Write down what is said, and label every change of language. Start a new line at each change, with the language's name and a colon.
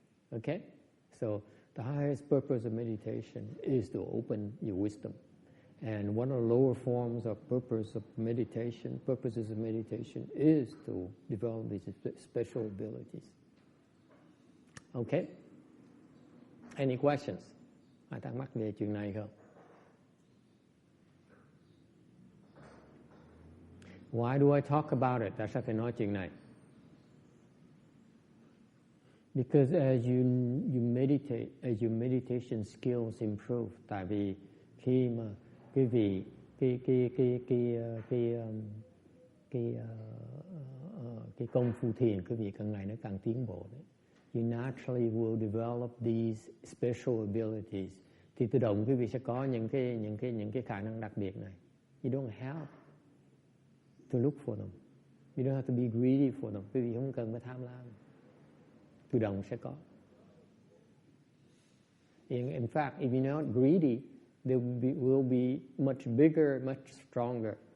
English: Okay, so the highest purpose of meditation is to open your wisdom. And one of the lower forms of purposes of meditation is to develop these special abilities. Okay? Any questions?
Vietnamese: Ai thắc mắc về chuyện này không?
English: Why do I talk about it?
Vietnamese: Tại sao phải nói chuyện này?
English: Because as you meditate, as your meditation skills improve,
Vietnamese: tại vì khi mà quý vị cái công phu thiền quý vị càng ngày nó càng tiến bộ đấy.
English: You naturally will develop these special abilities.
Vietnamese: Thì tự động quý vị sẽ có những cái khả năng đặc biệt này.
English: You don't have to look for them. You don't have to be greedy for them.
Vietnamese: Quý vị không cần phải tham lam. Tự động sẽ có.
English: In fact, if you're not greedy, they will be much bigger, much stronger.